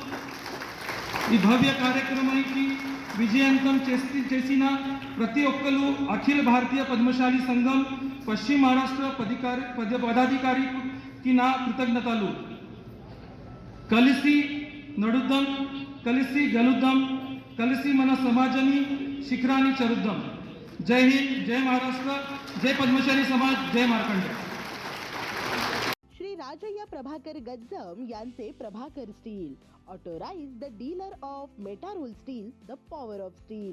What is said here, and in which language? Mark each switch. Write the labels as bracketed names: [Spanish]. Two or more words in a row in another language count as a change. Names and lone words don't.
[Telugu] ఈ భవ్య కార్యక్రమానికి విజయవంతం చేసిన ప్రతి ఒక్కరు అఖిల భారతీయ పద్మశాలి సంఘం పశ్చిమ మహారాష్ట్ర పదాధికారికి నా కృతజ్ఞతలు। కలిసి నడుద్దాం, కలిసి గెలుద్దాం, కలిసి మన సమాజాన్ని శిఖరాని చరుద్దాం। [Marathi] जय हिंद, जय महाराष्ट्र, जय पद्मशाली समाज, जय मार्कंड। श्री राजय्य प्रभाकर गज्जम यांचे प्रभाकर स्टील [English] authorize the dealer of Metarol Steel, the power of steel.